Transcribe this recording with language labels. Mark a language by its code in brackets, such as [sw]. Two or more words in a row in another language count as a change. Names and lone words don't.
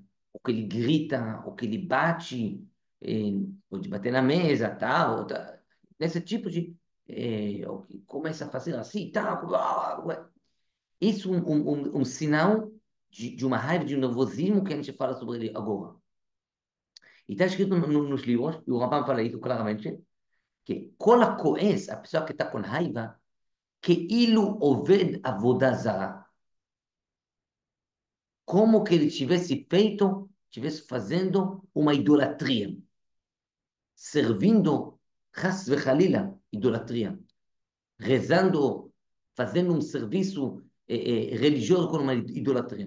[pt] Ou que ele grita, ou que ele bate, ou de bater na mesa, tal, nesse tipo ou que começa a fazer assim, tal. Isso é um sinal de uma raiva, de um nervosismo que a gente fala sobre ele agora. E está escrito nos livros, e o Rambam fala isso claramente, que [he] כל הכועס, [pt] a pessoa que está com raiva, [he] כאילו עובד עבודה זרה. [pt] Como que ele tivesse fazendo uma idolatria, servindo, [he] חס וחלילה, [pt] idolatria, rezando, fazendo um serviço religioso com uma idolatria.